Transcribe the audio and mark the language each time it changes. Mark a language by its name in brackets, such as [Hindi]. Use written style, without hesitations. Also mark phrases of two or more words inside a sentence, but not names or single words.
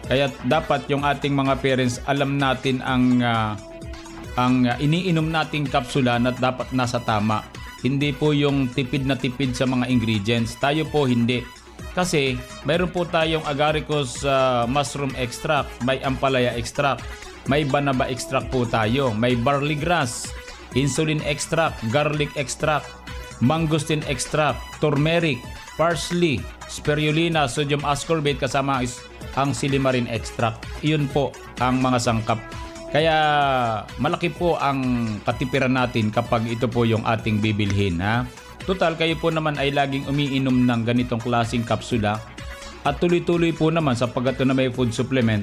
[Filipino] Kaya dapat yung ating mga parents alam natin ang iniinom nating kapsula na dapat nasa tama. Hindi po yung tipid na tipid sa mga ingredients. Tayo po hindi. Kasi mayroon po tayong [English] agaricus mushroom extract, [Filipino] may ampalaya extract, may banaba extract po tayo, may [English] barley grass, insulin extract, garlic extract, mangosteen extract, turmeric, parsley, spirulina, sodium ascorbate [Filipino] kasama ang [English] silimarin extract. [Filipino] Iyon po ang mga sangkap. Kaya malaki po ang katipiran natin kapag ito po yung ating bibilhin. Ha? Total, kayo po naman ay laging umiinom ng ganitong klaseng kapsula at tuloy-tuloy po naman sapagkat na may food supplement.